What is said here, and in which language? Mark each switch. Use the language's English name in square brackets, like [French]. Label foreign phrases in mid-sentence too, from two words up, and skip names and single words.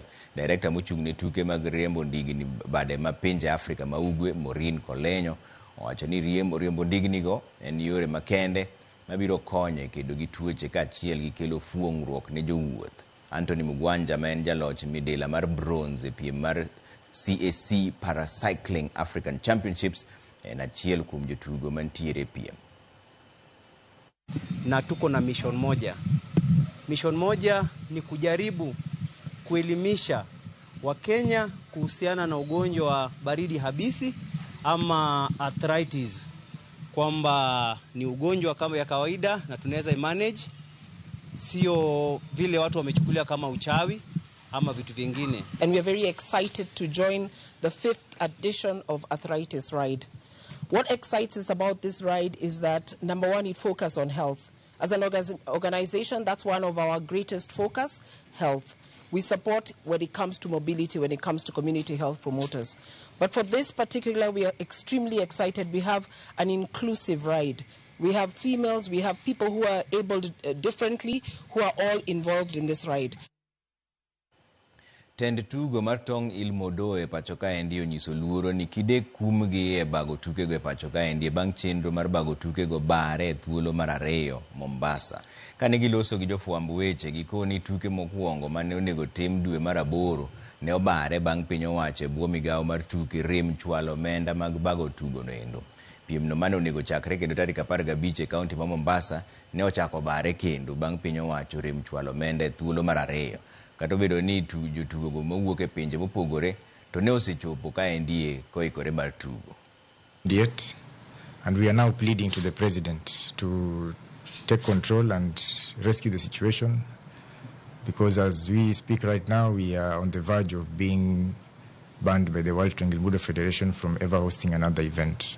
[Luo (Kenya and Tanzania)] Director mochung' ne tuke mag riembo ndigni bade ma pinje Afrika ma ugwe Maureen Kolenyo owacho ni riembo ndigni go en yore makende mabiro konyo kedo gi tuoche kaachiel gi kelo fuong'ruok ne jowuoth. Anthony Mugwanja ma en jaloch midila mar bronze e piem mar CAC Paracycling African Championships en achiel kuom jotugo mantiere piem. [Swahili] Na tuko na mission moja. Mission moja ni kujaribu kuelimisha Wakenya kuhusiana na ugonjwa wa baridi habisi ama arthritis, kwamba ni ugonjwa kama ya kawaida na tunaweza manage, sio vile watu wamechukulia kama uchawi ama vitu vingine. [English] And we are very excited to join the 5th edition of Arthritis Ride. What excites us about this ride is that, number one, it focuses on health. As an organization, that's one of our greatest focus, health. We support when it comes to mobility, when it comes to community health promoters. But for this particular, we are extremely excited. We have an inclusive ride. We have females, we have people who are able differently, who are all involved in this ride. [Luo (Kenya and Tanzania)] Tend tugo mar tong' Ilmodo e pachoka endi onyiso luoro ni kide kumgi e bago tuke go e pachoka endi bang' chenro mar bago tuke go bare thuolo mar 2 Mombasa. Kane giloso gi jofwamb weche gikoni tuke mokwongo mane onego tim dwe mar 8 ne obare bang' piny owacho e bwo migawo mar tuke rem chwalo omenda mag bago tugo no endo. Piem no mane onego chakre kendo tarik 15 e kaunti ma Mombasa ne ochako bare kendo bang' piny owacho rem chwalo omenda e thuolo mar 2. Kata obedo ni jotugo go mawuok e pinje mopogore to ne osechopo ka endie koikore mar tugo. [English] Yet, and we are now pleading to the president to take control and rescue the situation, because as we speak right now, we are on the verge of being banned by the World Triangle Budo Federation from ever hosting another event.